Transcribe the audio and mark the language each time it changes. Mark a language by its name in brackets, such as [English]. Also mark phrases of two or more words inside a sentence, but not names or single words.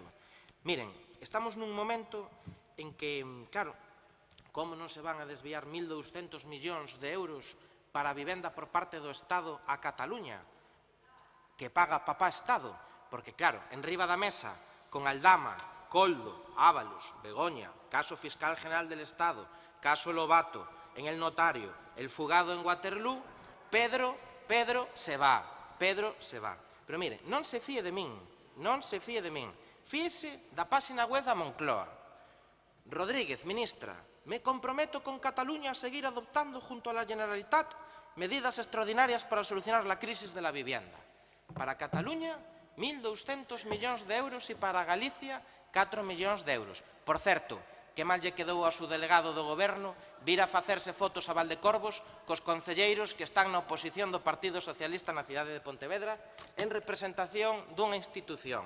[Galician] Miren, estamos nun momento en que, claro, como non se van a desviar 1.200 millóns de euros para a vivenda por parte do Estado a Cataluña, que paga papá Estado, porque, claro, en riba da mesa, con Aldama, Coldo, Ábalos, Begoña, [Spanish] caso fiscal general del Estado, [Galician] caso Lobato, [Spanish] en el notario, el fugado en Waterloo, Pedro se va, [Galician] Pero mire, non se fíe de min, fíese da páxina web da Moncloa. Rodríguez, ministra, [Spanish] me comprometo con Cataluña a seguir adoptando junto a la Generalitat medidas extraordinarias para solucionar la crisis de la vivienda. [Galician] Para Cataluña, 1.200 millóns de euros e para Galicia, 4 millóns de euros. Por certo, que mal lle quedou ao subdelegado do Goberno vir a facerse fotos a Valdecorvos cos concelleiros que están na oposición do Partido Socialista na cidade de Pontevedra en representación dunha institución.